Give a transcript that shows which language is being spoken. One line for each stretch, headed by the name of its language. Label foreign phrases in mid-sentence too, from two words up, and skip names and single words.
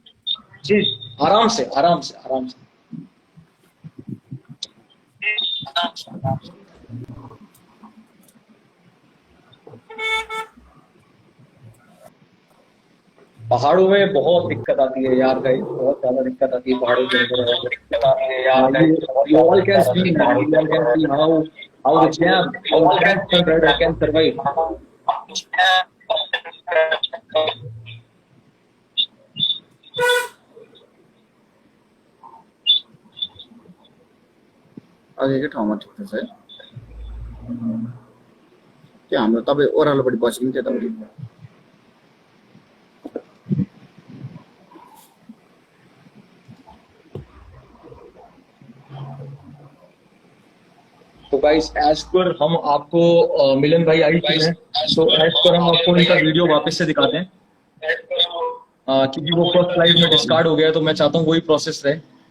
Hindi: जी आराम से आराम से आराम से। पहाड़ों में बहुत दिक्कत आती है यार गाइस, बहुत ज्यादा दिक्कत आती है पहाड़ों के अंदर। दिक्कत आती है यार गाइस।
English: You all can see, man. You all can see how the jam, how the jam rider can survive.
Nepali: अघिकै ठाउँमा ठिक छ है के हाम्रो तपाईँ ओह्रालोपट्टि बस्नु त्यतापट्टि।
Hindi: तो गाइस एज पर हम आपको मिलन भाई आई चुके हैं, तो एज पर हम आपको इनका वीडियो वापस से दिखाते हैं क्योंकि वो
English: first slide
Hindi: में डिस्कार्ड हो गया, तो मैं चाहता हूँ वही प्रोसेस रहे।